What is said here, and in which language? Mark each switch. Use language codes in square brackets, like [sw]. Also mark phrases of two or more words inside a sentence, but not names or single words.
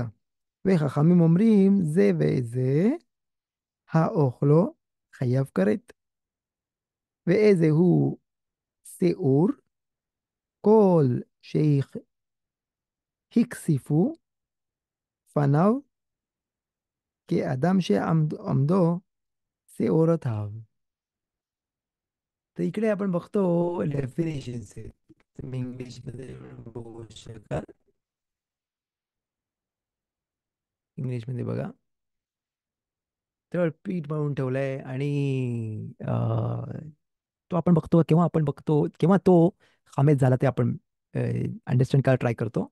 [he] וחכמים אומרים זה וזה האוכלו חייב כרת. ואיזה הוא שיעור כל שהכסיפו פניו כאדם שעמדו שעורותיו. [mr] तर इकडे आपण बघतो डेफिनेशन्स आहेत. तुम्ही इंग्लिशमध्ये बघू शकाल. इंग्लिशमध्ये बघा. तर पीठ मळून ठेवलंय आणि तो आपण बघतो, केव्हा आपण बघतो, केव्हा तो खामेच झाला ते आपण अंडरस्टँड करायला ट्राय करतो.